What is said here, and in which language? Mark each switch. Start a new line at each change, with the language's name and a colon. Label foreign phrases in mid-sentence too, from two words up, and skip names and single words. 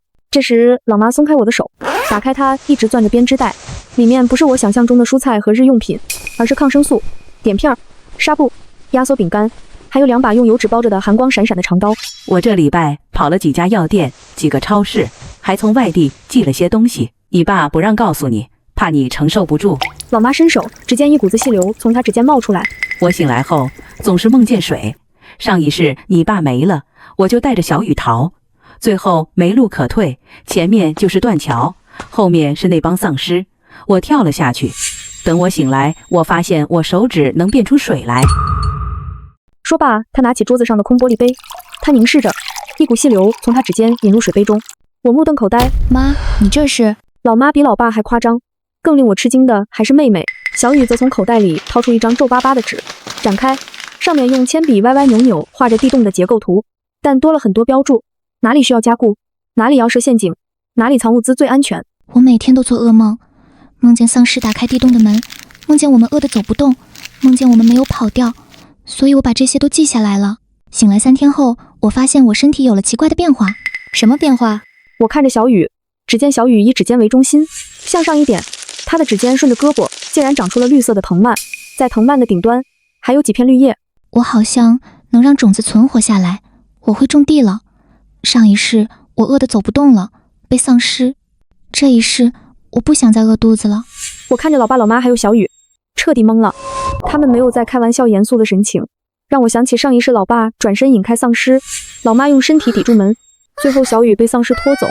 Chinese: 這時，老媽鬆開我的手，打開她一直攥着編織袋，裡面不是我想象中的蔬菜和日用品，而是抗生素、碘片、紗布、壓縮餅乾，還有2把用油紙包着的寒光閃閃的長刀。我這禮拜跑了幾家藥店，幾個超市， 還從外地寄了些東西，你爸不讓告訴你，怕你承受不住。老媽伸手，只见一股子细流从她指尖冒出来。我醒来後總是夢見水，上一世你爸沒了，我就帶着小雨逃，最後沒路可退，前面就是斷橋，後面是那幫喪屍，我跳了下去。等我醒來，我發現我手指能變出水來。說罢，他拿起桌子上的空玻璃杯，他凝視着，一股细流从他指尖引入水杯中。我目瞪口呆。媽，你這是？老媽比老爸還誇張，更令我吃驚的還是妹妹。小雨则從口袋裡掏出一張皺巴巴的紙，展開，上面用鉛筆歪歪扭扭畫着地洞的結構圖，但多了很多標注，哪裡需要加固，哪裡要設陷阱，哪裡藏物資最安全。我每天都做噩夢，夢見喪屍打開地洞的門，夢見我們餓得走不動，夢見我們沒有跑掉，所以我把這些都記下來了。醒來3天後，我發現我身體有了奇怪的变化。什么变化？我看着小雨，只见小雨以指尖為中心，向上一點，她的指尖順着胳膊竟然長出了綠色的藤蔓，在藤蔓的頂端還有幾片綠葉。我好像能讓種子存活下來，我會種地了。上一世我餓得走不動了，被喪屍，這一世我不想再餓肚子了。我看着老爸老媽還有小雨，徹底懵了，他們沒有在開玩笑嚴肅的神情，讓我想起上一世老爸轉身引開喪屍，老媽用身體抵住門，最後小雨被喪屍拖走。